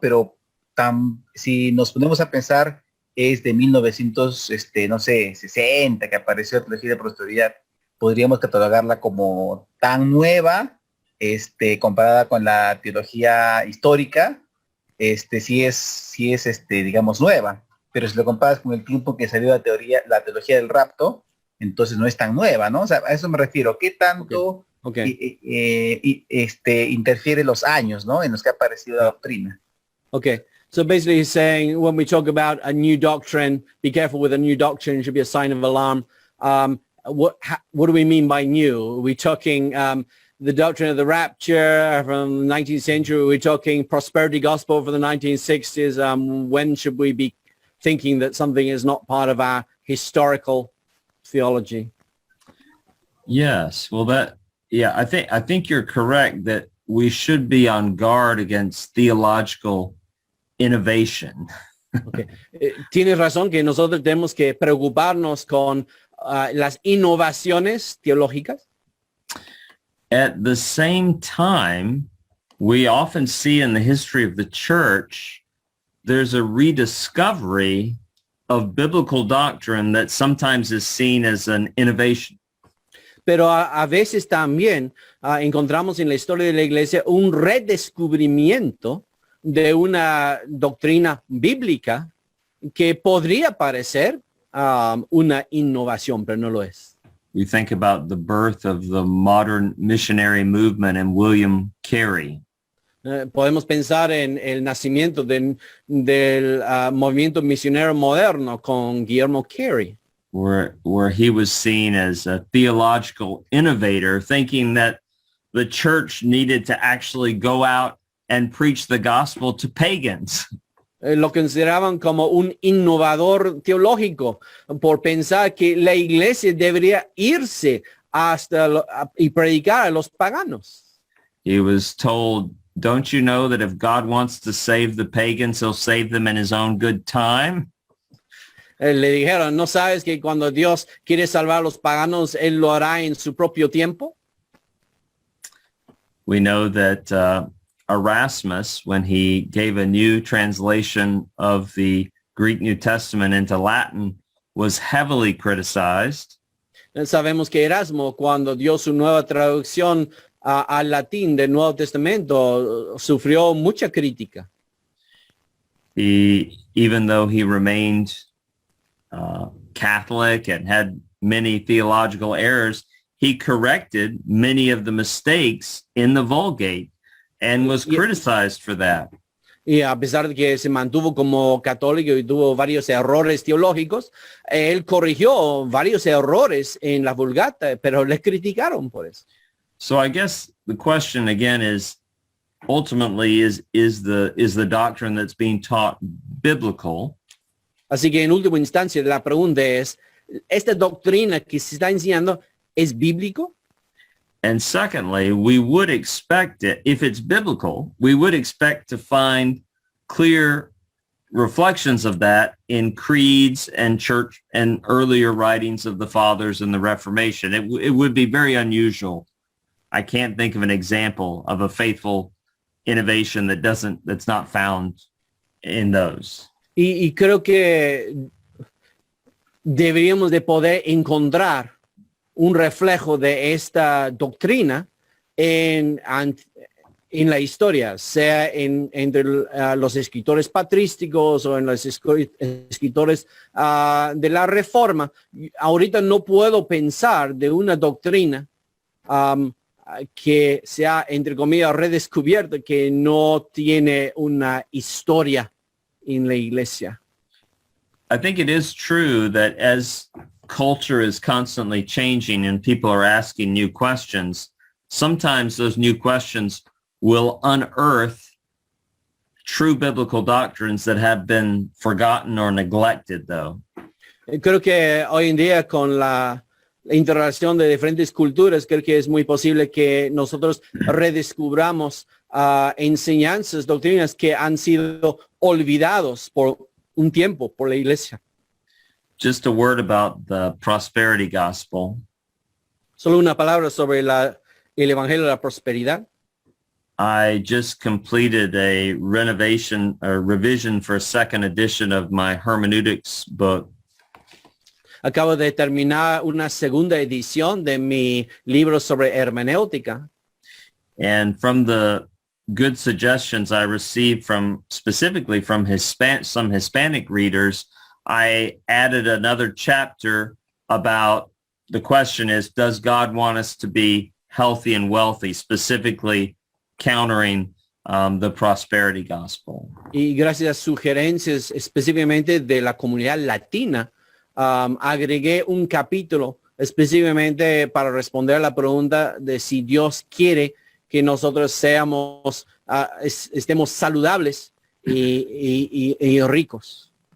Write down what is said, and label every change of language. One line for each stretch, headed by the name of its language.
Spanish: Pero si nos ponemos a pensar, es de 1900, no sé, 60 que apareció la teología de prosperidad, podríamos catalogarla como tan nueva, comparada con la teología histórica, sí es, digamos, nueva. Pero si lo comparas con el tiempo que salió la teología del rapto, entonces no es tan nueva, ¿no? O sea, a eso me refiero. ¿Qué tanto interfiere los años, ¿no? En los que ha aparecido la doctrina?
English: Okay. So basically he's saying when we talk about a new doctrine, be careful with a new doctrine, it should be a sign of alarm. What do we mean by new? Are we talking the doctrine of the rapture from the 19th century? Are we talking prosperity gospel for the 1960s? When should we be thinking that something is not part of our historical theology? Yes. Well, I think you're correct that we should be on guard against theological innovation. Okay.
Spanish: Tienes razón que nosotros tenemos que preocuparnos con las innovaciones teológicas.
English: At the same time, we often see in the history of the church, there's a rediscovery of biblical doctrine that sometimes is seen as an innovation.
Spanish: Pero a veces también encontramos en la historia de la iglesia un redescubrimiento de una doctrina bíblica que podría parecer una innovación, pero no lo es.
English: We think about the birth of the modern missionary movement and William Carey.
Spanish: Podemos pensar en el nacimiento del movimiento misionero moderno con Guillermo Carey,
English: where he was seen as a theological innovator, thinking that the church needed to actually go out and preach the gospel to pagans.
Spanish: Lo consideraban como un innovador teológico por pensar que la iglesia debería irse y predicar a los paganos.
English: He was told, don't you know that if God wants to save the pagans, he'll save them in his own good time?
Spanish: Le dijeron, ¿no sabes que cuando Dios quiere salvar a los paganos, él lo hará en su propio tiempo?
English: We know that Erasmus, when he gave a new translation of the Greek New Testament into Latin, was heavily criticized.
Spanish: Sabemos que Erasmo, cuando dio su nueva traducción al latín del Nuevo Testamento, sufrió mucha crítica.
English: Even though he remained Catholic and had many theological errors, he corrected many of the mistakes in the Vulgate and was criticized for that.
Spanish: Y a pesar de que se mantuvo como católico y tuvo varios errores teológicos, él corrigió varios errores en la Vulgata, pero le criticaron por eso.
English: So I guess the question again is, ultimately, is the doctrine that's being taught biblical?
Spanish: Así que en última instancia la pregunta es, ¿esta doctrina que se está enseñando es bíblico?
English: And secondly, we would expect it, if it's biblical, we would expect to find clear reflections of that in creeds and church and earlier writings of the fathers and the Reformation. It would be very unusual. I can't think of an example of a faithful innovation that's not found in those.
Spanish: Y creo que deberíamos de poder encontrar un reflejo de esta doctrina en la historia, sea entre los escritores patrísticos o en los escritores de la Reforma. Ahorita no puedo pensar de una doctrina que sea, entre comillas, redescubierta, que no tiene una historia en la iglesia.
English: I think it is true that as culture is constantly changing and people are asking new questions, sometimes those new questions will unearth true biblical doctrines that have been forgotten or neglected, though.
Spanish: Creo que hoy en día con la interrelación de diferentes culturas, creo que es muy posible que nosotros redescubramos enseñanzas, doctrinas que han sido olvidados por un tiempo por la iglesia.
English: Just a word about the prosperity gospel.
Spanish: Solo una palabra sobre el evangelio de la prosperidad.
English: I just completed a revision for a second edition of my hermeneutics book.
Spanish: Acabo de terminar una segunda edición de mi libro sobre hermenéutica.
English: And from the good suggestions I received specifically from some Hispanic readers, I added another chapter about the question is, does God want us to be healthy and wealthy, specifically countering the prosperity gospel?
Spanish: Y gracias a sugerencias específicamente de la comunidad latina, agregué un capítulo específicamente para responder a la pregunta de si Dios quiere que nosotros estemos saludables y ricos.